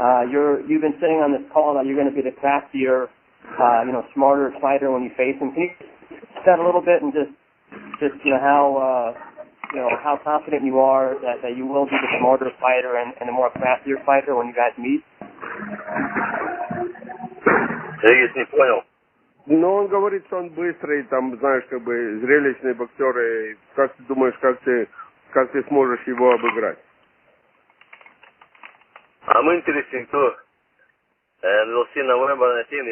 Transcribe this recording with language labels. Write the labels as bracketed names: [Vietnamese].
[English] You've been saying on this call that you're going to be the craftier, smarter fighter when you face him. Can you discuss that a little bit and just how confident you are that you will be the smarter fighter and the more craftier fighter when you guys meet? [Russian] Я не понял. Ну, он говорит, что он быстрый, там, знаешь, зрелищный боксер, и как ты думаешь, как ты сможешь его обыграть? [English] I'm interested too, and we'll see November 19.